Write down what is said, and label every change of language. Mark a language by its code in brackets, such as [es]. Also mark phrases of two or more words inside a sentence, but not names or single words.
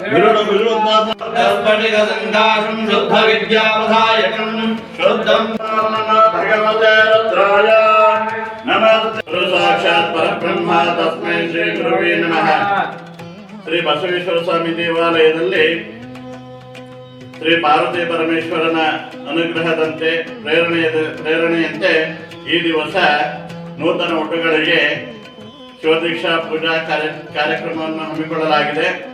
[sa] गुरुडगुरुनाथस्फटिकसङ्काशं शुद्धविद्यावधायकं शुद्धं भगवते रुद्राय नमः साक्षात् परब्रह्म तस्मै ಶ್ರೀ ಗುರುವೇ ನಮಃ. [kn] ಶ್ರೀ ಬಸವೇಶ್ವರ ಸ್ವಾಮಿ ದೇವಾಲಯದಲ್ಲಿ ಶ್ರೀ ಪಾರ್ವತಿ ಪರಮೇಶ್ವರನ ಅನುಗ್ರಹದಂತೆ ಪ್ರೇರಣೆಯಂತೆ ಈ ದಿವಸ ನೂತನ ಒಟ್ಟುಗಳಿಗೆ ಶಿವದೀಕ್ಷಾ ಪೂಜಾ ಕಾರ್ಯಕ್ರಮವನ್ನು ಹಮ್ಮಿಕೊಳ್ಳಲಾಗಿದೆ.